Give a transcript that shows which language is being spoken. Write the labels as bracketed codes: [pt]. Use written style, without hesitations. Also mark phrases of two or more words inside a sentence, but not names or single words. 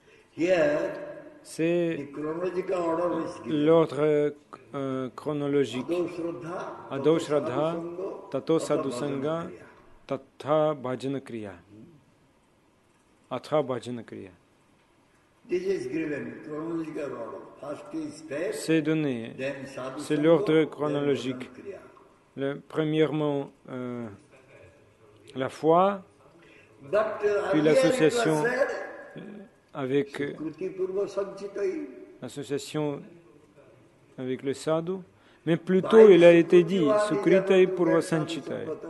[fr] C'est l'ordre chronologique. [sa] Adau Shraddha, Tato Sadhu Sangha, Tatha Bhajana Kriya. Atha Bhajana Kriya. [fr] C'est donné. C'est l'ordre chronologique. Premièrement, la foi, puis l'association avec le sadhu, mais plutôt il a été dit [sa] Sukritai Purva Sanchitai.